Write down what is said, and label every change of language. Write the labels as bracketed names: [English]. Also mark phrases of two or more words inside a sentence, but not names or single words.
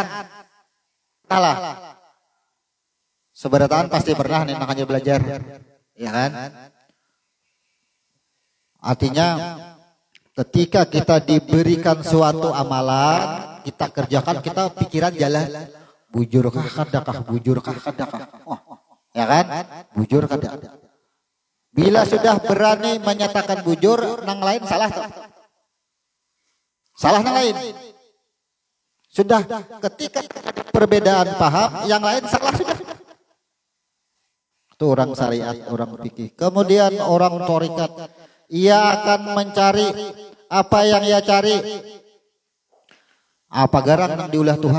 [Indonesian] Salah. Seberataan pasti pernah nih, makanya belajar. Ya kan? Artinya ketika kita diberikan suatu amalan, kita kerjakan, kita pikiran jalan. [Banjar] Bujurkah kadakah, bujurkah kadakah. Oh, ya kan? Bujur kadakah. [Indonesian] Bila sudah berani menyatakan bujur, [Banjar] nang lain salah tuh. Salah nang lain. [Indonesian] Sudah ketika perbedaan paham, yang lain salah sudah. Itu orang syariat, orang fikih. Kemudian orang thariqat, ia akan mencari apa yang ia cari. [Banjar] Apa garang yang diulah Tuhan?